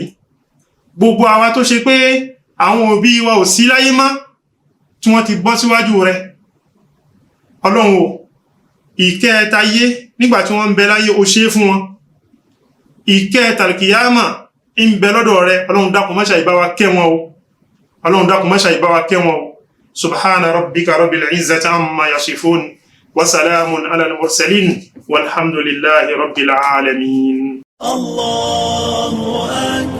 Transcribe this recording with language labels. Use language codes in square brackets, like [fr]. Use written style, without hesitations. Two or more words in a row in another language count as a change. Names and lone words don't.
[yo] Gbogbo àwa tó ṣe pé àwọn òbí wa ò sí láyé mọ́, tí wọ́n ti bọ́ síwájú rẹ̀. Ọlọ́run o, ìkẹ́ tayé nígbà tí wọ́n ń bẹ láyé o ṣe fún wọn. Ìkẹ́ tàlkìyámà ń bẹ lọ́dọ̀ rẹ̀. Ọlọ́run dákun má ṣe ìbá wa kẹ́ wọn o. Ọlọ́run dákun má ṣe ìbá wa kẹ́ wọn o. [ar] سبحان ربك رب العزة عما يصفون. وسلام على المرسلين. والحمد لله رب العالمين. الله